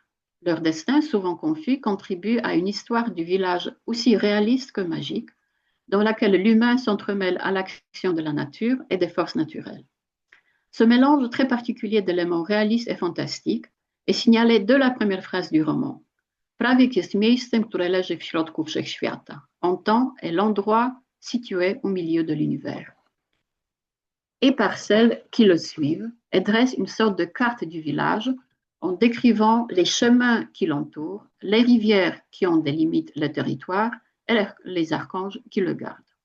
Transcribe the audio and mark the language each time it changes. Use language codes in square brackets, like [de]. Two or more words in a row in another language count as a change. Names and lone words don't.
[fr] Leur destin, souvent confus, contribue à une histoire du village aussi réaliste que magique, dans laquelle l'humain s'entremêle à l'action de la nature et des forces naturelles. Ce mélange très particulier d'éléments réalistes et fantastiques est signalé dès la première phrase du roman. [pl] Prawiec jest miejscem, które leży w środku wszechświata. [fr] En temps est l'endroit situé au milieu de l'univers. Et par celles qui le suivent, et dresse une sorte de carte du village en décrivant les chemins qui l'entourent, les rivières qui en délimitent le territoire et les archanges qui le gardent.